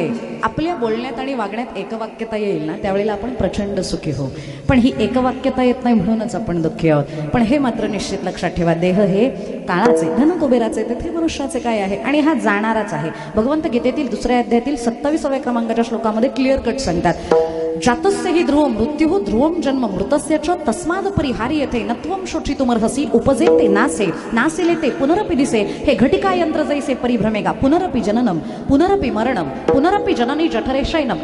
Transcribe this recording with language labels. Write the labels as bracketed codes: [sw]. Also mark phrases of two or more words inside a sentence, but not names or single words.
[mr] आपल्या बोलण्यात आणि वागण्यात एकवाक्यता येईल ना त्यावेळेला आपण प्रचंड सुखी हो. पण ही एकवाक्यता येत नाही म्हणूनच आपण दुःखी आहोत. पण हे मात्र निश्चित लक्षात ठेवा, देह हे काळाचे, धन कुबेराचे, तेथे मनुष्याचे काय आहे, आणि हा जाणाराच आहे. भगवंत गीतेतील 2ऱ्या अध्यायातील 27व्या क्रमांकाच्या श्लोकामध्ये [en] clear cut [mr] सांगतात, [sa] जातस्य हि ध्रुवं मृत्युः ध्रुवं जन्म मृतस्य च तस्माद परिहार्यते नत्वं शोचितुमर्हसि [mr] उपजेते नासे नासिलेते पुनरपि दिसे. हे घटिका यंत्र जैसे परिभ्रमेगा [sa] पुनरपि जननम पुनरपि मरणम पुनरपि जननी जठरे शयनम.